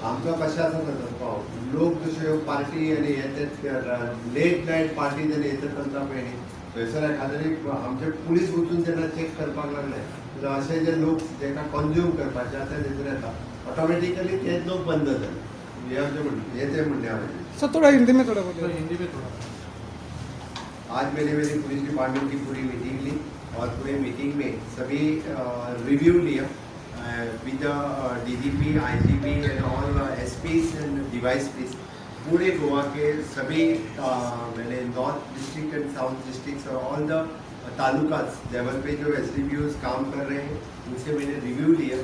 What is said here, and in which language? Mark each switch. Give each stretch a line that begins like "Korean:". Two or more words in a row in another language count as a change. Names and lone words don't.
Konkani: आमचो कशें आसा तर लोक जशे पार्टी आनी हे लेट नायट पार्टी जाली हे करता पळय न्ही, थंयसर एखाद्याने आमचे पुलीस वचून जेन्ना चॅक करपाक लागले जाल्यार अशे जे लोक जेका कन्ज्यूम करपाचे आसा तेजेर येता ऑटोमॅटिकली तेच लोक बंद जाले. हे म्हणणे हांवें.
Hindi: सर थोड़ा हिंदी में थोड़ा बोलिए. आज मेरी पुलिस डिपार्टमेंट की पूरी मीटिंग ली और पूरे मीटिंग में सभी रिव्यू लिया
English: with DGP, IGP and all SPs and device peace.
Hindi: पूरे गोवा के सभी मैंने
English: North District and South District
Hindi: और
English: all the talukas level
Hindi: पे जो SDPOs काम कर रहे हैं उनसे मैंने रिव्यू लिया.